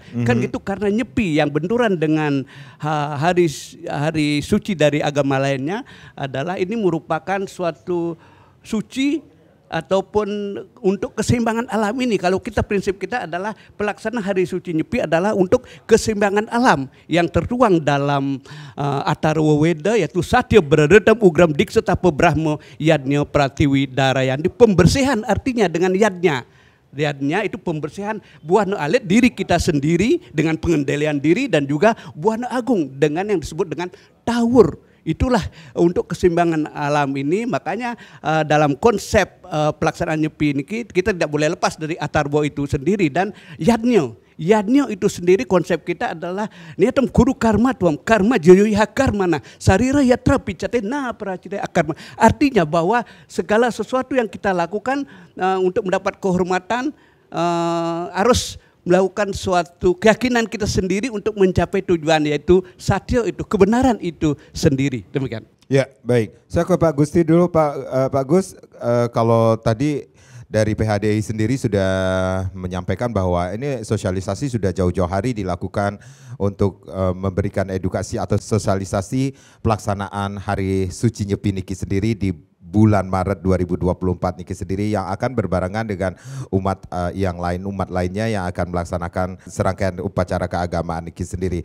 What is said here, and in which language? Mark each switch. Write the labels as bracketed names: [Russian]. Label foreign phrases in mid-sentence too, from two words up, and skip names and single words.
[Indonesian] Kan gitu, karena Nyepi yang benturan dengan hari suci dari agama lainnya adalah ini merupakan suatu suci ataupun untuk keseimbangan alam ini. Kalau prinsip kita adalah pelaksanaan hari suci Nyepi adalah untuk keseimbangan alam yang tertuang dalam Atharva Weda, yaitu [Sanskrit] Satya Bradadam Ugram Diksa Tapa Brahma Yadnya Pratiwi Darayandi. [Indonesian] Pembersihan artinya dengan yadnya. Yadnya itu pembersihan buana alit diri kita sendiri dengan pengendalian diri, dan juga buana agung dengan yang disebut dengan tawur. Itulah untuk keseimbangan alam ini. Makanya dalam konsep pelaksanaan Nyepi ini kita tidak boleh lepas dari Atharva itu sendiri dan Yadnya. Yadnya itu sendiri konsep kita adalah [Sanskrit] niatam guru karma tuam karma joyoiha karmana sarira yatra picate na pracita akarma. [Indonesian] Artinya bahwa segala sesuatu yang kita lakukan untuk mendapat kehormatan harus melakukan suatu keyakinan kita sendiri untuk mencapai tujuan, yaitu satya itu, kebenaran itu sendiri. Demikian. Ya, baik. Saya ke Pak Gusti dulu, Pak Gus. Kalau tadi dari PHDI sendiri sudah menyampaikan bahwa ini sosialisasi sudah jauh-jauh hari dilakukan untuk memberikan edukasi atau sosialisasi pelaksanaan Hari Suci Nyepi niki sendiri di bulan Maret 2024 niki sendiri, yang akan berbarengan dengan umat umat lainnya yang akan melaksanakan serangkaian upacara keagamaan niki sendiri.